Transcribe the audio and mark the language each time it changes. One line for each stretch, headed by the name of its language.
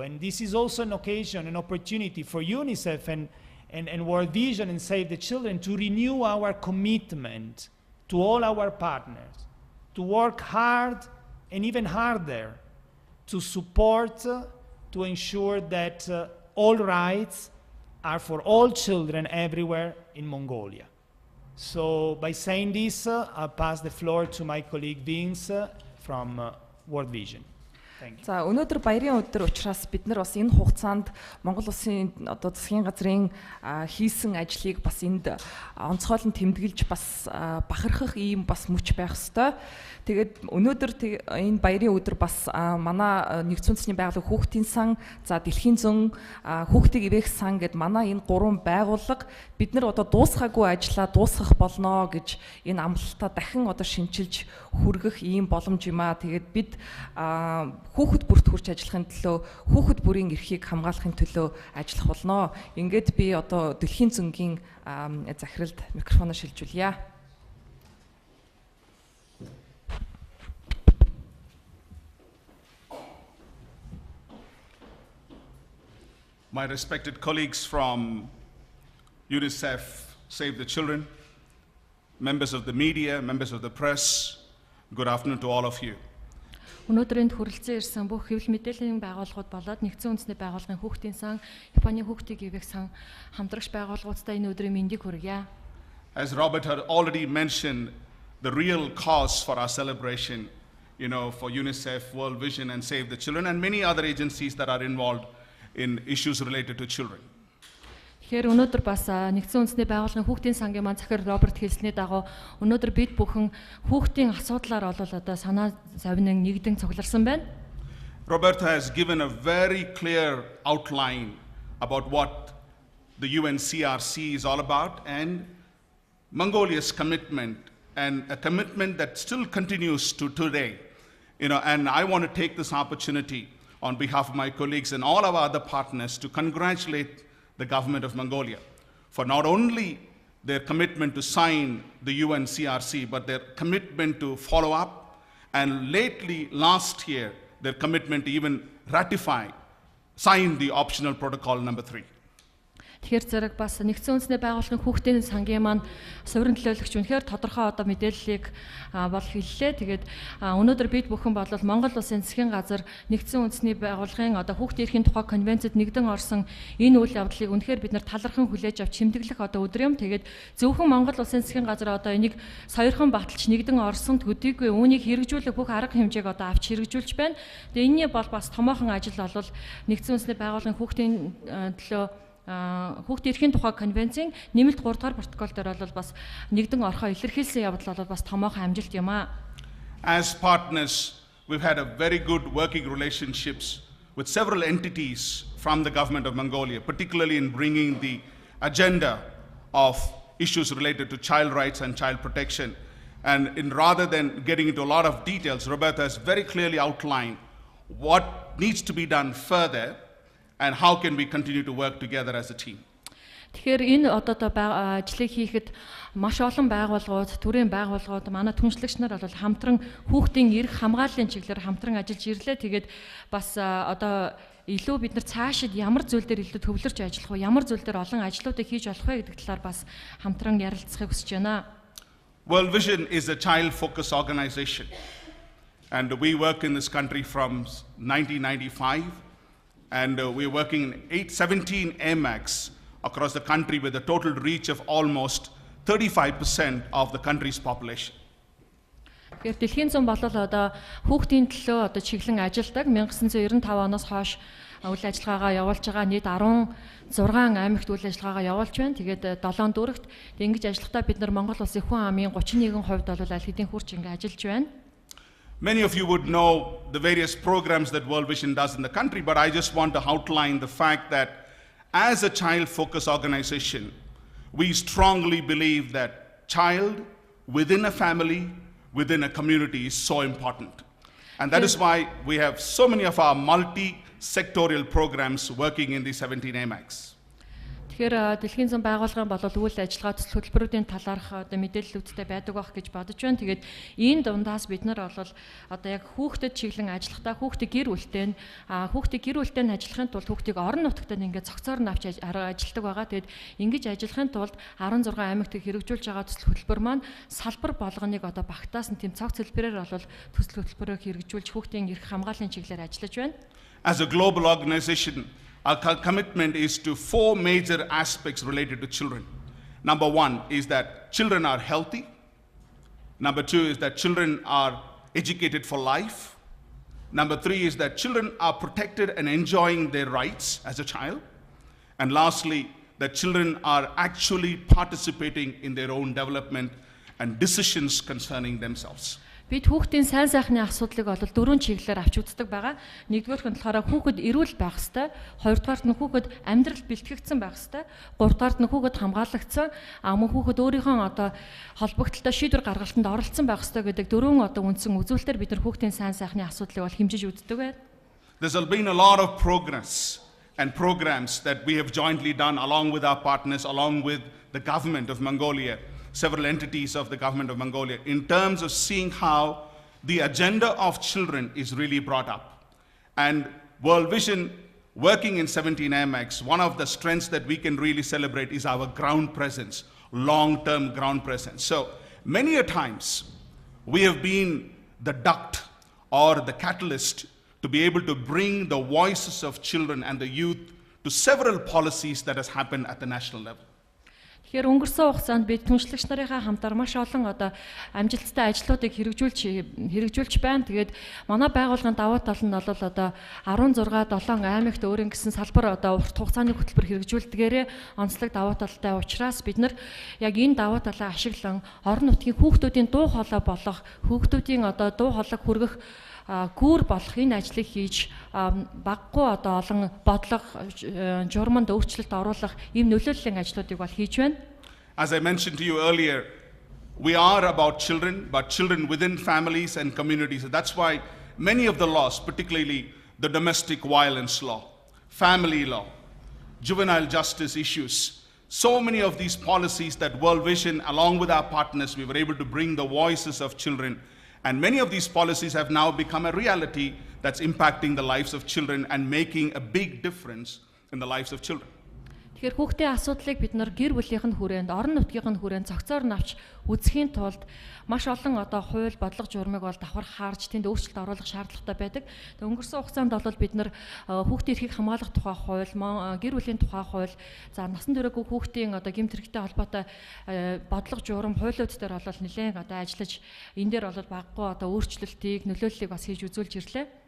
English: And this is also an occasion, an opportunity for UNICEF and World Vision and Save the Children to renew our commitment to all our partners, to work hard and even harder to support, to ensure that all rights are for all children everywhere in Mongolia. So by saying this, I'll pass the floor to my colleague Vince from World Vision.
Mongolian: За өнөөдөр баярын өдөр учраас бид нар бас энэ хугацаанд Монгол Улсын одоо засгийн газрын хийсэн ажлыг бас энд онцгойлон тэмдэглэж бас бахархах ийм бас мөч байх ёстой. Тэгээд өнөөдөр энэ баярын өдөр бас манай нэгдсэн үндэсний байгууллага хүүхдийн сан, за дэлхийн зөн хүүхдийг ивэх сан гэд манай энэ гурван байгууллага бид нар одоо дуусгаагүй ажлаа дуусгах болно гэж энэ амлалтаа дахин одоо шинчилж хүргэх ийм боломж юм аа. Тэгээд бид хүүхэд бүрт хүрч ажиллахын төлөө хүүхэд бүрийн эрхийг хамгаалахын төлөө ажиллах болно. Ингээд би одоо дэлхийн зөнгийн захиралд микрофоноо шилжүүлье.
English: My respected colleagues from UNICEF, Save the Children, members of the media, members of the press, good afternoon to all of you.
Mongolian: Өнөөдөр энд хүрэлцэн ирсэн бүх хэвлэл мэдээллийн байгууллагууд болоод нэгдсэн үндэсний байгууллагын хүүхдийн сан, Японы хүүхдийг ивэх сан хамтрагч байгууллагуудтай энэ өдрийн мэндийг хүргье.
English: As Robert had already mentioned, the real cause for our celebration, for UNICEF, World Vision, and Save the Children, and many other agencies that are involved in issues related to children.
Mongolian: Тэгэхээр өнөөдөр бас нэгдсэн үндэсний байгууллагын хүүхдийн сангийн маань захир Роберт хэлсний дагуу өнөөдөр бид бүхэн хүүхдийн асуудлаар олол одоо санаа завнан нэгдэн цугларсан байна.
English: Robert has given a very clear outline about what the UNCRC is all about and Mongolia's commitment, and a commitment that still continues to today. And I want to take this opportunity on behalf of my colleagues and all our other partners to congratulate the government of Mongolia for not only their commitment to sign the UN CRC, but their commitment to follow up, and lately, last year, their commitment to even sign the optional protocol number 3.
Mongolian: Тэгэхээр зэрэг бас нэгдсэн үндэсний байгууллагын хүүхдийн сангийн маань суурин төлөөлөгч үнэхээр тодорхой одоо мэдээллийг бол хэллээ. Тэгээд өнөөдөр бид бүхэн бол Монгол Улсын засгийн газар нэгдсэн үндэсний байгууллагын одоо хүүхдийн эрхийн тухай конвенцэд нэгдэн орсон энэ үйл явдлыг үнэхээр бид нар талархан хүлээж авч чимдэглэх одоо өдөр юм. Тэгээд зөвхөн Монгол Улсын засгийн газар одоо энийг сойрхон баталж нэгдэн орсон төдийгүй үүнийг хэрэгжүүлэх бүх арга хэмжээг одоо авч хэрэгжүүлж байна. Тэгээд энэний бол бас томоохон ажил бол нэгдсэн үндэсний байгууллагын хүүхдийн төлөө хүүхдийн эрхийн тухай конвенцийн нэмэлт 3 дугаар протокол дээр бол бас нэгдэн орхоо илэрхийлсэн явдал бол бас томоохон амжилт юм аа.
English: As partners, we've had a very good working relationships with several entities from the government of Mongolia, particularly in bringing the agenda of issues related to child rights and child protection. And rather than getting into a lot of details, Roberta has very clearly outlined what needs to be done further and how can we continue to work together as a team.
Mongolian: Тэгэхээр энэ одоо ажлыг хийхэд маш олон байгууллагууд, төрийн байгууллагууд, манай түншлэгч нар бол хамтран хүүхдийн эрх хамгааллын чиглэлээр хамтран ажиллаж ирлээ. Тэгээд бас одоо илүү бид нар цаашид ямар зүйл дээр илүү төвлөрч ажиллах вэ, ямар зүйл дээр олон ажлуудыг хийж болох вэ гэдэг талаар бас хамтран ярилцахыг хүсэж байна.
English: World Vision is a child-focused organization, and we work in this country from 1995. And we're working in 17 AMACs across the country with a total reach of almost 35% of the country's population.
Mongolian: Тэгэхээр дэлхийн зам болол одоо хүүхдийн төлөө одоо чиглэн ажилладаг 1995 оноос хойш үйл ажиллагаагаа явуулж байгаа нийт 16 аймагт үйл ажиллагаагаа явуулж байна. Тэгээд 7 дүүрэгт ингэж ажиллахдаа бид нар Монгол Улсын хүн амын 31% бол аль хэдийн хурц ингэ ажиллаж байна.
English: Many of you would know the various programs that World Vision does in the country, but I just want to outline the fact that as a child-focused organization, we strongly believe that child within a family, within a community is so important. And that is why we have so many of our multi-sectorial programs working in the 17 AMACs.
Mongolian: Тэгэхээр дэлхийн зам байгууллагын болол үйл ажиллагаа төсөл хөтөлбөрүүдийн талаарх одоо мэдээллүүдтэй байдаг байх гэж бодож байна. Тэгээд энэ дундаас бид нар бол одоо яг хүүхдэд чиглэн ажиллахдаа хүүхдийн гэр бүлтэй нь ажиллахын тулд хүүхдийг орон нутагтаа ингээд цогцоор нь авч ажилладаг байгаа. Тэгээд ингэж ажиллахын тулд 16 аймагт хэрэгжүүлж байгаа төсөл хөтөлбөр маань салбар болгоныг одоо багтаас нь тийм цог цэлбэрээр бол төсөл хөтөлбөрөөр хэрэгжүүлж хүүхдийн эрх хамгааллын чиглэлээр ажиллаж байна.
English: As a global organization, our commitment is to 4 major aspects related to children. Number 1 is that children are healthy. Number 2 is that children are educated for life. Number 3 is that children are protected and enjoying their rights as a child. And lastly, that children are actually participating in their own development and decisions concerning themselves.
Mongolian: Бид хүүхдийн сайн сайхны асуудлыг бол 4 чиглэлээр авч үздэг байгаа. Нэгдүгээр нь болохоор хүүхэд эрүүл байх ёстой, хоёрдугаарт нь хүүхэд амьдрал бэлтгэгдсэн байх ёстой, гуравдугаарт нь хүүхэд хамгаалагдсан, мөн хүүхэд өөрийнхөө одоо холбогдлолтой шийдвэр гаргалтанд оролцсон байх ёстой гэдэг 4 одоо үндсэн үзүүлэлтээр бид нар хүүхдийн сайн сайхны асуудлыг бол хэмжиж үздэг байна.
English: There's been a lot of progress and programs that we have jointly done along with our partners, along with the government of Mongolia. Several entities of the government of Mongolia in terms of seeing how the agenda of children is really brought up. And World Vision, working in 17 AMACs, one of the strengths that we can really celebrate is our ground presence, long-term ground presence. So many a times we have been the duct or the catalyst to be able to bring the voices of children and the youth to several policies that has happened at the national level.
Mongolian: Тэгэхээр өнгөрсөн хугацаанд бид түншлэгч нарынхаа хамтаар маш олон одоо амжилттай ажлуудыг хэрэгжүүлж байна. Тэгээд манай байгууллагын давуу тал нь бол одоо 16-7 аймагт өөрийн гэсэн салбар одоо урт хугацааны хөтөлбөр хэрэгжүүлдгээрээ онцлог давуу талтай учраас бид нар яг энэ давуу талаа ашиглан орон нутгийн хүүхдүүдийн дуу хоолой болох, хүүхдүүдийн одоо дуу хоолойг хүргэх гүүр болох энэ ажлыг хийж баггүй одоо олон бодлого журманд өөрчлөлт оруулах ийм нөлөөллийн ажлуудыг бол хийж байна.
English: As I mentioned to you earlier, we are about children, but children within families and communities. That's why many of the laws, particularly the domestic violence law, family law, juvenile justice issues, so many of these policies that World Vision, along with our partners, we were able to bring the voices of children. And many of these policies have now become a reality that's impacting the lives of children and making a big difference in the lives of children.
Mongolian: Тэгэхээр хүүхдийн асуудлыг бид нар гэр бүлийнх нь хүрээнд, орон нутгийн хүрээнд цогцоор навч үзэхийн тулд маш олон хууль, бодлого журмыг бол давхар хаарж тэнд өөрчлөлт оруулах шаардлагатай байдаг. Тэгээд өнгөрсөн хугацаанд бол бид нар хүүхдийн эрхийг хамгаалах тухай хууль, гэр бүлийн тухай хууль, за насан туршаагүй хүүхдийн гэмт хэрэгтэй холбоотой бодлого журам, хуулиуд дээр бол нэлээд ажиллаж энэ дээр бол баггүй өөрчлөлтийг, нөлөөллийг бас хийж үзүүлж ирлээ.